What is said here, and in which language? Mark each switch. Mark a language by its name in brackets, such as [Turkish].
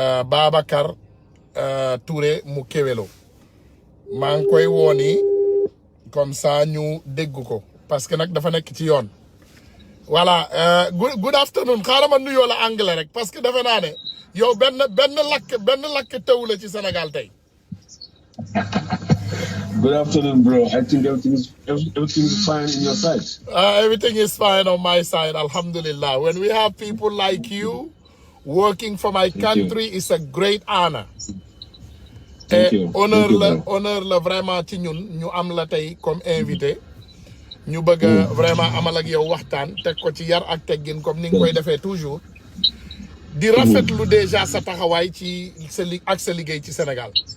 [Wolof] Babacar Touré mu Kewelo maa ngi koy wooni [French] comme ça [Wolof] ñu dégg ko [French] parce que [Wolof] nag dafa nekk ci yoon voilà [English] good afternoon [Wolof] xaaral ma nuyoo la anglais rek parce que defe naa ne yow benn lakk taw la ci Sénégal tey. [English] Good afternoon, bro. I think everything is fine in your side. Everything is fine on my side, alhamdulillah. When we have people like you working for my country, it's a great honor. Thank you. [French] Honneur [Wolof] la [French] vraiment [Wolof] ci ñun ñu am la tey [French] comme invité. [Wolof] ñu bëgg [French] vraiment [Wolof] amal ak yow waxtaan teg ko ci yar ak teggin comme ni nga koy defee [French] toujours. [Wolof] di rafetlu déjà sa taxawaay ci sa liggéey ci Sénégal.